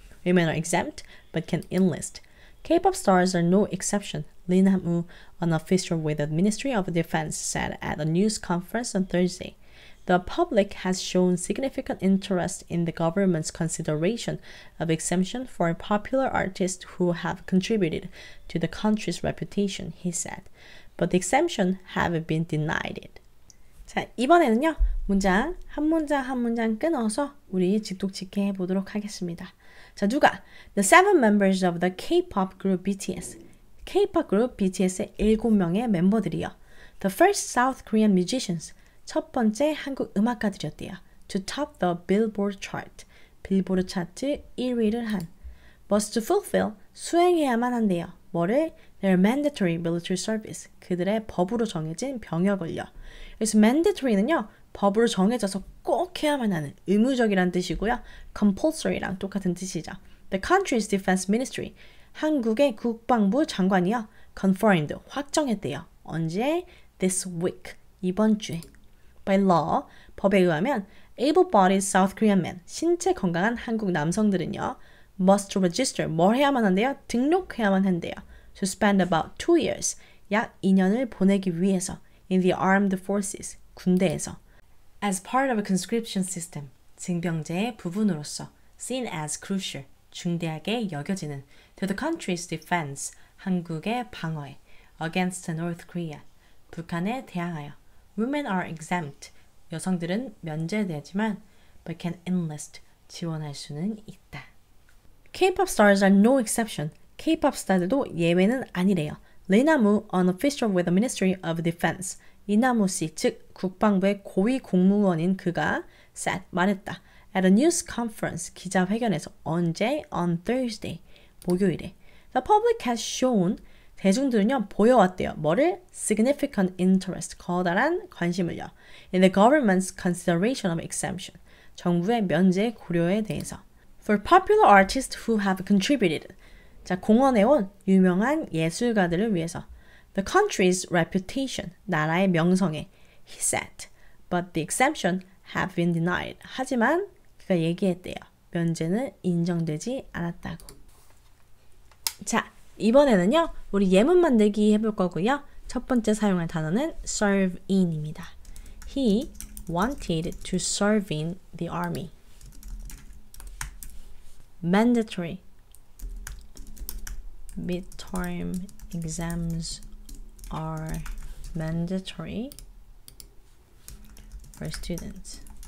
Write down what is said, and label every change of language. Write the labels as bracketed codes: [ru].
[en] Women are exempt, but can enlist. K-pop stars are no exception, Lee Nam-woo, an official with the Ministry of Defense, said at a news conference on Thursday. The public has shown significant interest in the government's consideration of exemption for popular artists who have contributed to the country's reputation, he said. But the exemption have been denied. [ko] 자, 이번에는요, 문장 한 문장 끊어서 우리 직독직해 해보도록 하겠습니다. 자, 누가? [en] The 7 members of the K-pop group BTS. [ko] K-pop 그룹 BTS의 7명의 멤버들이요. [en] The first South Korean musicians. [ko] 첫 번째 한국 음악가들이었대요. [en] To top the Billboard chart. [ko] 빌보드 차트 1위를 한. [en] must fulfill, [ko] 수행해야만 한대요. 뭐를? [en] Their mandatory military service, [ko] 그들의 법으로 정해진 병역을요. 그래서 mandatory는요, 법으로 정해져서 꼭 해야만 하는 의무적이란 뜻이고요. compulsory랑 똑같은 뜻이죠. [en] The country's defense ministry, [ko] 한국의 국방부 장관이요. confirmed, 확정했대요. 언제? [en] This week, [ko] 이번 주에. [en] By law, [ko] 법에 의하면 [en] able-bodied South Korean men, [ko] 신체 건강한 한국 남성들은요. [en] must register, [ko] 뭘 해야만 한대요? 등록해야만 한대요. [en] To spend about 2 years, [ko] 약 2년을 보내기 위해서 [en] in the armed forces, 군대에서 as part of a conscription system, [ko] 징병제의 부분으로서 [en] seen as crucial, [ko] 중대하게 여겨지는 [en] to the country's defense, [ko] 한국의 방어에 [en] against North Korea, [ko] 북한에 대항하여 [en] women are exempt, [ko] 여성들은 면제되지만 [en] but can enlist, [ko] 지원할 수는 있다. [en] K-pop stars are no exception. [ko] K-pop 스타들도 예외는 아니래요. [en] 리나무, an official with the Ministry of Defense. [ko] 리나무 씨, 즉 국방부의 고위 공무원인 그가 said, 말했다. [en] At a news conference, [ko] 기자회견에서 언제? [en] On Thursday, [ko] 목요일에. [en] The public has shown, [ko] 대중들은요 보여왔대요. 뭐를? [en] Significant interest, [ko] 커다란 관심을요. [en] In the government's consideration of exemption, [ko] 정부의 면제 고려에 대해서. [en] For popular artists who have contributed, [ko] 자 공헌해온 유명한 예술가들을 위해서. [en] The country's reputation, [ko] 나라의 명성에. [en] He said, but the exemption have been denied. [ko] 하지만 그가 얘기했대요. 면제는 인정되지 않았다고. 자, 이번에는요. 우리 예문 만들기 해볼 거고요. 첫 번째 사용할 단어는 serve in입니다. [en] He wanted to serve in the army. Mandatory. Midterm exams are mandatory for students.